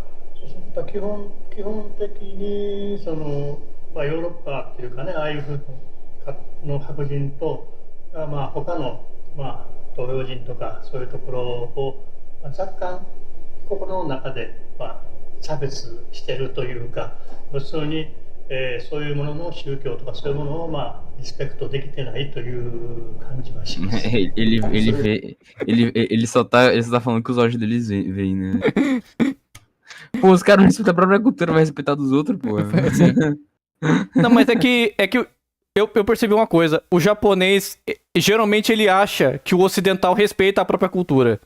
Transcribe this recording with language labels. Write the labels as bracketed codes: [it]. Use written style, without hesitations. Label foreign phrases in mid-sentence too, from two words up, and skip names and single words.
[ja] 基本的にその、ヨーロッパっていうかね、ああいう風の白人と、他の、東洋人とかそういうところを、若干心の中で、差別してるというか、要するに、そういうものの宗教とかそういうものを、リスペクトできてないという感じはします。 [pt] Ele só tá falando que os olhos deles veem, né? Pô, os caras não respeitam a própria cultura, vai respeitar dos outros, pô. Não, mas é que eu percebi uma coisa. O japonês, geralmente ele acha que o ocidental respeita a própria cultura.